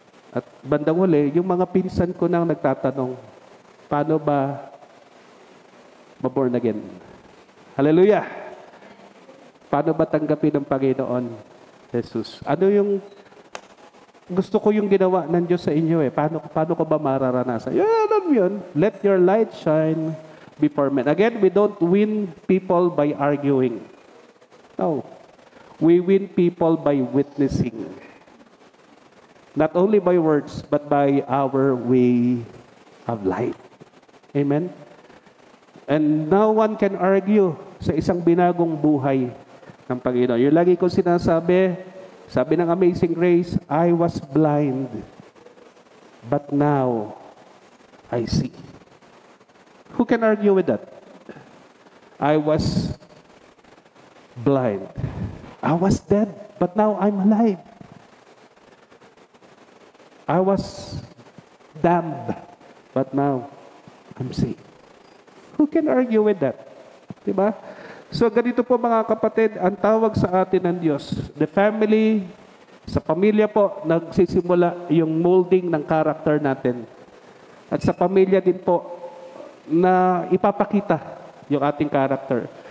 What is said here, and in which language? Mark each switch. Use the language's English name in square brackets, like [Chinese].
[Filipino] At bandang huli, yung mga pinsan ko nang nagtatanong, paano ba ma-born again? Hallelujah! Paano ba tanggapin ng Panginoon Jesus? Ano yung gusto ko yung ginawa ng Diyos sa inyo eh. Paano ko ba mararanasan? Alam yun. [English] Let your light shine before men. Again, we don't win people by arguing. No. We win people by witnessing. Not only by words, but by our way of life. Amen? And no one can argue [Filipino] sa isang binagong buhay ng Panginoon. Yung lagi ko sinasabi, sabi ng [English] Amazing Grace, I was blind, but now I see. Who can argue with that? I was blind. I was dead, but now I'm alive. I was damned, but now I'm saved. Who can argue with that? Diba? [Filipino] So ganito po mga kapatid, ang tawag sa atin ng Diyos. The family, sa pamilya po, nagsisimula yung molding ng character natin. At sa pamilya din po, na ipapakita yung ating character.